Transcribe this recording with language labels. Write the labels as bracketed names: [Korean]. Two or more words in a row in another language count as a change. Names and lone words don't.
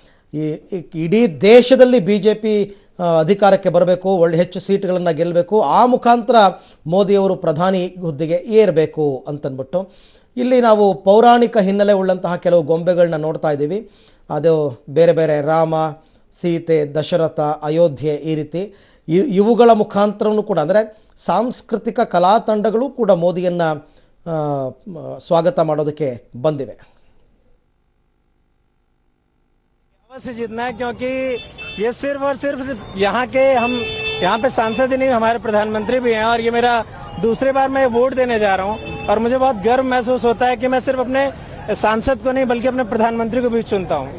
[Kannada] ಇಡೀ ದೇಶದಲ್ಲಿ BJP ಅಧಿಕಾರಕ್ಕೆ ಬರಬೇಕು, ಹೆಚ್ಚು ಸೀಟ್ಗಳನ್ನು ಗೆಲ್ಲಬೇಕು, ಆ ಮುಖಾಂತರ ಮೋದಿಯವರು ಪ್ರಧಾನಿ ಹುದ್ದೆಗೆ ಏರಬೇಕು ಅಂತಂದ್ಬಿಟ್ಟು ಇಲ್ಲಿ ನಾವು ಪೌರಾಣಿಕ ಹಿನ್ನೆಲೆ ಉಳ್ಳಂತಹ ಕೆಲವು ಗೊಂಬೆಗಳನ್ನ ನೋಡ್ತಾ ಇದ್ದೀವಿ. ಅದು ಬೇರೆ ಬೇರೆ ರಾಮ, ಸೀತೆ, ದಶರಥ, ಅಯೋಧ್ಯೆ, ಈ ರೀತಿ ಇವುಗಳ ಮುಖಾಂತರವೂ ಕೂಡ ಅಂದರೆ ಸಾಂಸ್ಕೃತಿಕ ಕಲಾ ತಂಡಗಳು ಕೂಡ ಮೋದಿಯನ್ನು स्वागत ಮಾಡೋದಕ್ಕೆ ಬಂದಿವೆ. [Hindi] से जीतना है क्योंकि ये सिर्फ और सिर्फ यहाँ के हम यहाँ पे सांसद ही नहीं, हमारे प्रधानमंत्री भी हैं और ये मेरा दूसरी बार मैं वोट देने जा रहा हूँ और मुझे बहुत गर्व महसूस होता है कि मैं सिर्फ अपने सांसद को नहीं बल्कि अपने प्रधानमंत्री को भी चुनता हूँ.